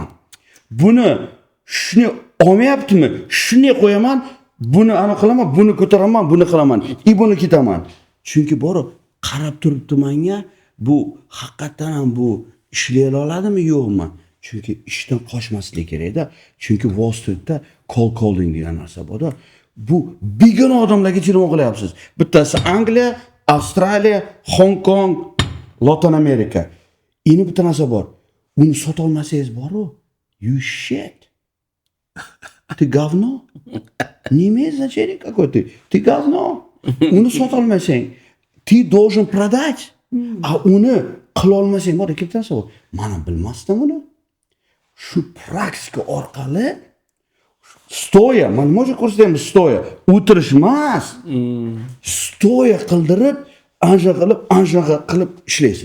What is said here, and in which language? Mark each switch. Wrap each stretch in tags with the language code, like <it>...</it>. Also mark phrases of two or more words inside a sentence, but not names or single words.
<uz>Buni shuni olmayaptimi? Shunday qo'yaman, buni ana qilaman, buni ko'taraman, buni qilaman, buni ketaman. Chunki borib qarab turibdi menga, bu haqiqatan ham bu ishlay oladimi yo'qmi? Chunki ishdan qochmaslik kerak-da. Chunki Wall Streetda</uz> <en>cold calling</en> <uz>degan narsa bor-da. Bu begona odamlarga telefon qilyapsiz. Bittasi Angliya, Avstraliya, Hong Kong, Latin Amerika. Endi bitta narsa bor. Uni sota olmasangiz boru,</uz> <en>you shit.</en> <ru>Ты говно. Не имеет значения какой ты. Ты говно.</ru> <uz>Uni sota olmasang,</uz> <ru>ты должен продать.</ru> <uz>A uni qila olmasang, bor, ikkita narsa bor. Mana bilmasdim uni. Shu praktika orqali stoya, mana nima ko'rsatamiz stoya, o'tirish emas. Stoya qildirib, anja qilib ishlaysiz.</uz>